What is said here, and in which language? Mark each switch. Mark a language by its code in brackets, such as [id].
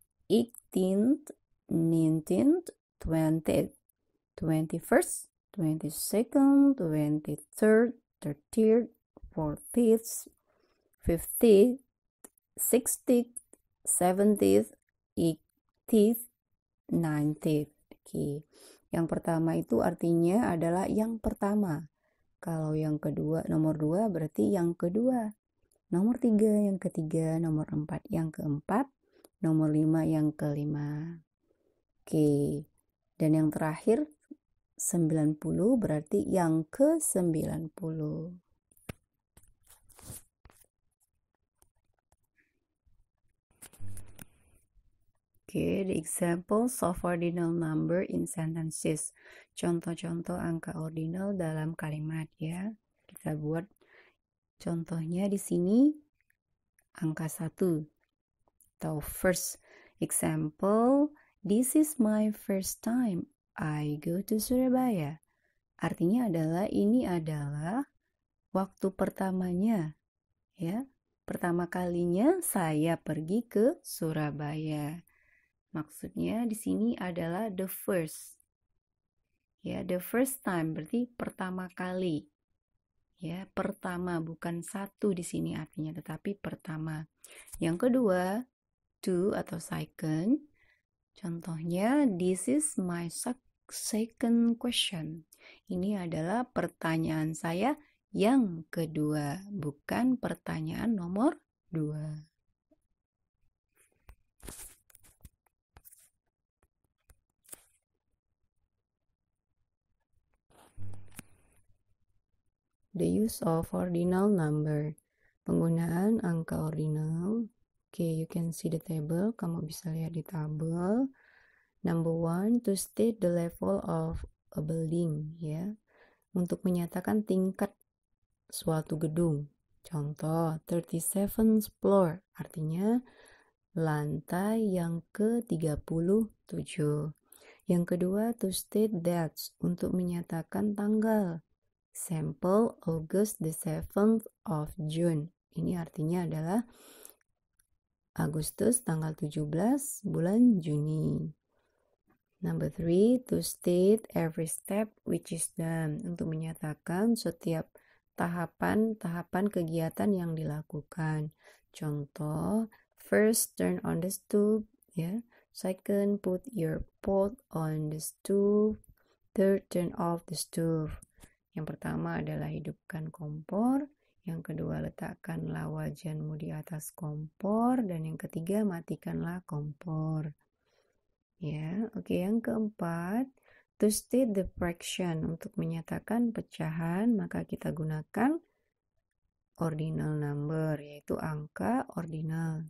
[en] 18th, 19th, 20th, 21st, 22nd, 23rd, 30th, 40th, 50th, 60th, 70th, 80th, 90th. [id] Yang pertama itu artinya adalah yang pertama. Kalau yang kedua, nomor 2 berarti yang kedua. Nomor 3 yang ketiga, nomor 4 yang keempat, nomor 5 yang kelima. Dan yang terakhir 90 berarti yang ke-90. [en] The examples of ordinal number in sentences. [id] Contoh-contoh angka ordinal dalam kalimat ya. Kita buat contohnya di sini angka 1 atau [en] first example. This is my first time I go to Surabaya. [id] Artinya adalah ini adalah waktu pertamanya ya. Pertama kalinya saya pergi ke Surabaya. Maksudnya di sini adalah [en] the first. [id] Ya, [en] the first time [id] berarti pertama kali. Ya, pertama bukan satu di sini artinya, tetapi pertama. Yang kedua, two atau second. Contohnya, [en] this is my second question. [id] Ini adalah pertanyaan saya yang kedua, bukan pertanyaan nomor 2. [en] The use of ordinal number. [id] Penggunaan angka ordinal. [en] You can see the table. [id] Kamu bisa lihat di tabel. [en] Number 1, to state the level of a building. Ya. [id] Untuk menyatakan tingkat suatu gedung. Contoh, [en] 37th floor. [id] Artinya lantai yang ke-37. Yang kedua, [en] to state dates. [id] Untuk menyatakan tanggal. [en] Example, August the 7th of June. [id] Ini artinya adalah Agustus tanggal 17 bulan Juni. [en] Number 3, to state every step which is done. [id] Untuk menyatakan setiap tahapan-tahapan kegiatan yang dilakukan. Contoh, [en] first turn on the stove, ya. Second, put your pot on the stove. Third, turn off the stove. [id] Yang pertama adalah hidupkan kompor. Yang kedua, letakkanlah wajanmu di atas kompor. Dan yang ketiga, matikanlah kompor. Ya, oke. Yang keempat, [en] to state the fraction. [id] Untuk menyatakan pecahan, maka kita gunakan [en] ordinal number, [id] yaitu angka ordinal.